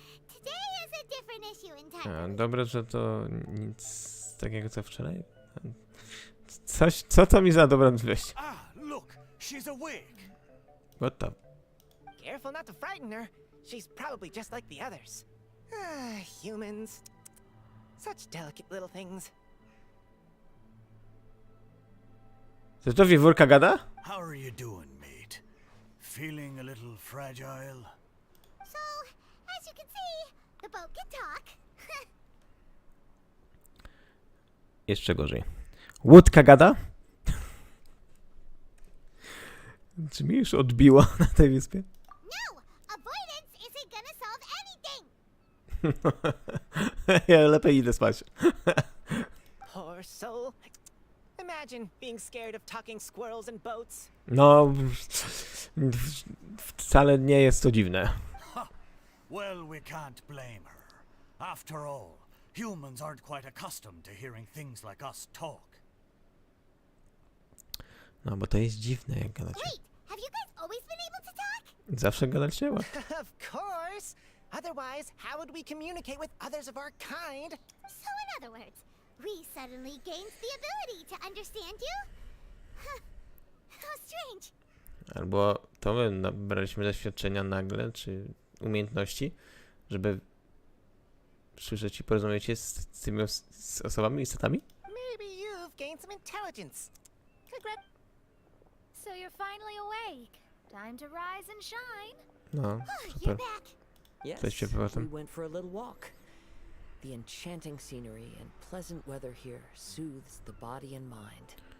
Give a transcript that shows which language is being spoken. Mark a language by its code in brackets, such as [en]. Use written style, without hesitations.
[en] Today is a different issue entirely. [pl] Dobre, że to nic takiego co wczoraj? Co to mi za dobra wieść? [en] Ah, look, she's awake. What the? Careful not to frighten her. She's probably just like the others. Humans. Such delicate little things. [pl] To wiewiórka gada? [en] How are you doing, mate? Feeling a little fragile? So, as you can see, the boat can talk. [pl] Jeszcze gorzej. Łódka gada? Czy mi już odbiło na tej wyspie? [en] No, avoidance isn't gonna solve anything. [pl] Ja lepiej idę spać. [en] Poor soul. Imagine being scared of talking squirrels and boats. [pl] No, wcale nie jest to dziwne. [en] Well, we can't blame her. After all, humans aren't quite accustomed to hearing things like us talk. [pl] No, bo to jest dziwne, jak gadacie. [en] Wait, have you guys always been able to talk? [pl] Zawsze gadacie? [en] Of course. Otherwise, how would we communicate with others of our kind? So in other words, we suddenly gained the ability to understand you? Huh. How strange. [pl] Albo to my nabraliśmy doświadczenia nagle, czy umiejętności, żeby słyszeć i porozumieć się z tymi z osobami, istotami? [en] Maybe you've gained some intelligence. Congrats. So you're finally awake. Time to rise and shine. No, You're back. Yes, [pl] Cześć, przepraszam. [en] we went for a little walk. The enchanting scenery and pleasant weather here soothes the body and mind.